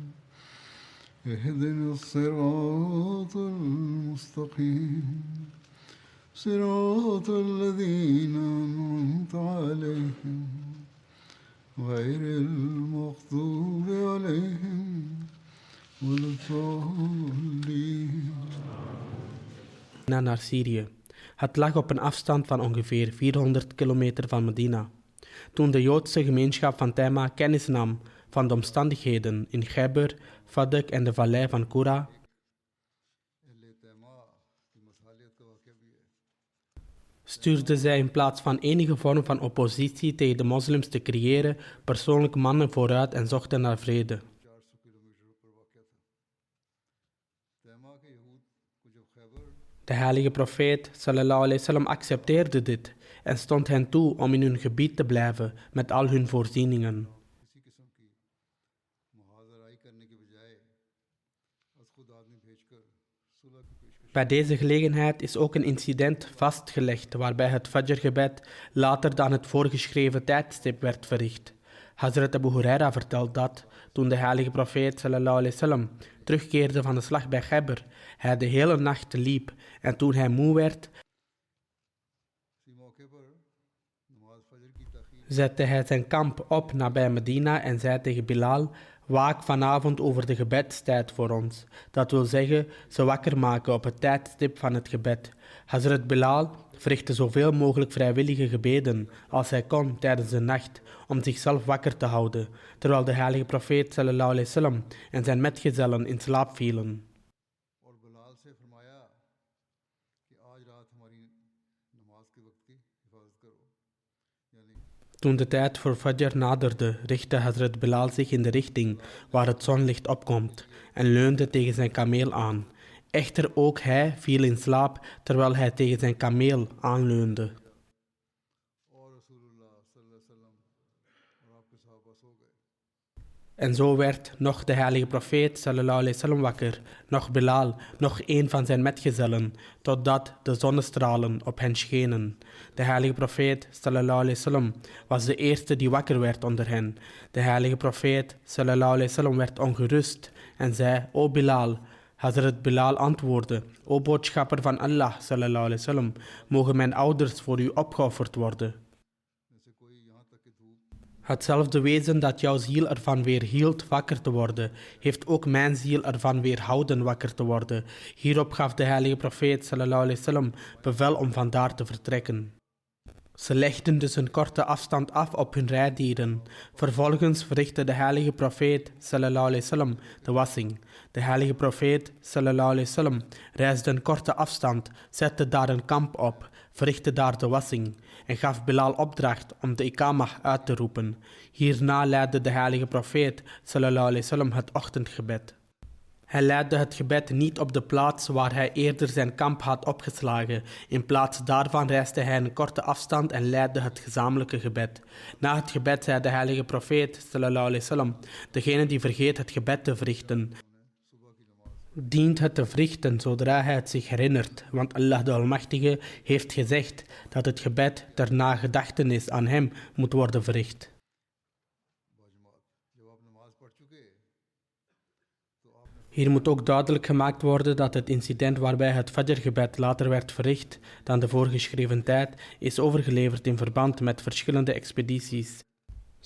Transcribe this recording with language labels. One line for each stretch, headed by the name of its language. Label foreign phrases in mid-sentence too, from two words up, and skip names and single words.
Arabic: اهدنا الصراط المستقيم صراط الذين أنعمت عليهم غير المغضوب عليهم ولا الضالين.
Dutch: Naar Syrië. Het lag op een afstand van ongeveer 400 kilometer van Medina. Toen de Joodse gemeenschap van Tema kennis nam van de omstandigheden in Khyber, Fadak en de vallei van Qura, stuurde zij in plaats van enige vorm van oppositie tegen de moslims te creëren, persoonlijk mannen vooruit en zochten naar vrede. De heilige profeet
Arabic: صلى الله عليه وسلم
Dutch: accepteerde dit en stond hen toe om in hun gebied te blijven met al hun voorzieningen. Bij deze gelegenheid is ook een incident vastgelegd waarbij het Fajr-gebed later dan het voorgeschreven tijdstip werd verricht. Hazrat Abu Huraira vertelt dat, toen de heilige profeet
Arabic: صلى الله عليه وسلم
Dutch: terugkeerde van de slag bij Khyber, hij de hele nacht liep en toen hij moe werd, zette hij zijn kamp op nabij Medina en zei tegen Bilal: waak vanavond over de gebedstijd voor ons. Dat wil zeggen, ze wakker maken op het tijdstip van het gebed. Hazrat Bilal verrichtte zoveel mogelijk vrijwillige gebeden als hij kon tijdens de nacht om zichzelf wakker te houden, terwijl de heilige profeet
Arabic: صلى الله عليه وسلم
Dutch: en zijn metgezellen in slaap vielen. Toen de tijd voor Fajr naderde, richtte Hazrat Bilal zich in de richting waar het zonlicht opkomt en leunde tegen zijn kameel aan. Echter ook hij viel in slaap terwijl hij tegen zijn kameel aanleunde. En zo werd nog de heilige profeet
Arabic: صلى الله عليه وسلم
Dutch: wakker, nog Bilal, nog een van zijn metgezellen, totdat de zonnestralen op hen schenen. De heilige profeet
Arabic: صلى الله عليه وسلم
Dutch: was de eerste die wakker werd onder hen. De heilige profeet
Arabic: صلى الله عليه وسلم
Dutch: werd ongerust en zei: O Bilal. Hazrat Bilal antwoordde: O boodschapper van Allah
Arabic: صلى الله عليه وسلم,
Dutch: mogen mijn ouders voor u opgeofferd worden. Hetzelfde wezen dat jouw ziel ervan weerhield wakker te worden, heeft ook mijn ziel ervan weerhouden wakker te worden. Hierop gaf de heilige profeet
Arabic: صلى الله عليه وسلم
Dutch: bevel om vandaar te vertrekken. Ze legden dus een korte afstand af op hun rijdieren. Vervolgens verrichtte de heilige profeet
Arabic: صلى الله عليه وسلم
Dutch: de wassing. De heilige profeet
Arabic: صلى الله عليه وسلم
Dutch: reisde een korte afstand, zette daar een kamp op, verrichtte daar de wassing en gaf Bilal opdracht om de ikamah uit te roepen. Hierna leidde de heilige profeet
Arabic: صلى الله عليه وسلم
Dutch: het ochtendgebed. Hij leidde het gebed niet op de plaats waar hij eerder zijn kamp had opgeslagen. In plaats daarvan reisde hij een korte afstand en leidde het gezamenlijke gebed. Na het gebed zei de heilige profeet
Arabic: صلى الله عليه وسلم:
Dutch: degene die vergeet het gebed te verrichten, dient het te verrichten zodra hij het zich herinnert, want Allah de Almachtige heeft gezegd dat het gebed ter nagedachtenis aan hem moet worden verricht. Hier moet ook duidelijk gemaakt worden dat het incident waarbij het Fajr-gebed later werd verricht dan de voorgeschreven tijd is overgeleverd in verband met verschillende expedities.